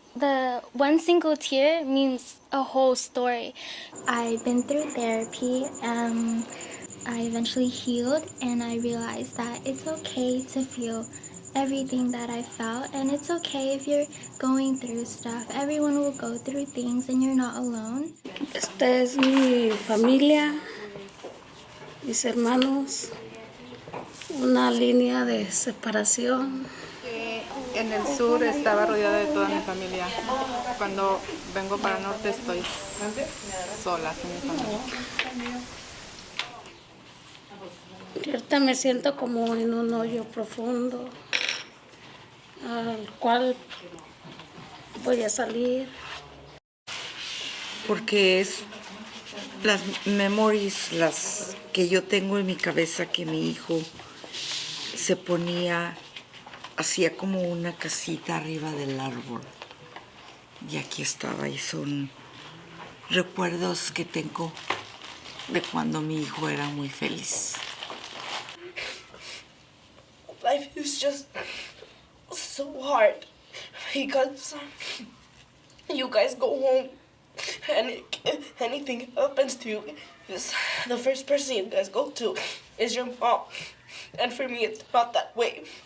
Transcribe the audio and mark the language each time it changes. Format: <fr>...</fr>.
<en>The one single tear means a whole story. I've been through therapy. I eventually healed, and I realized that it's okay to feel everything that I felt, and it's okay if you're going through stuff. Everyone will go through things, and you're not alone.</en> <es>Esta es mi familia, mis hermanos, una línea de separación. En el sur estaba rodeada de toda mi familia. Cuando vengo para el norte estoy sola sin mi familia. Ahorita me siento como en un hoyo profundo al cual voy a salir. Porque es las memories, las que yo tengo en mi cabeza, que mi hijo se ponía, hacía como una casita arriba del árbol. Y aquí estaba, y son recuerdos que tengo de cuando mi hijo era muy feliz.</es> <en>Life is just so hard because you guys go home and if anything happens to you, the first person you guys go to is your mom. And for me, it's not that way.</en>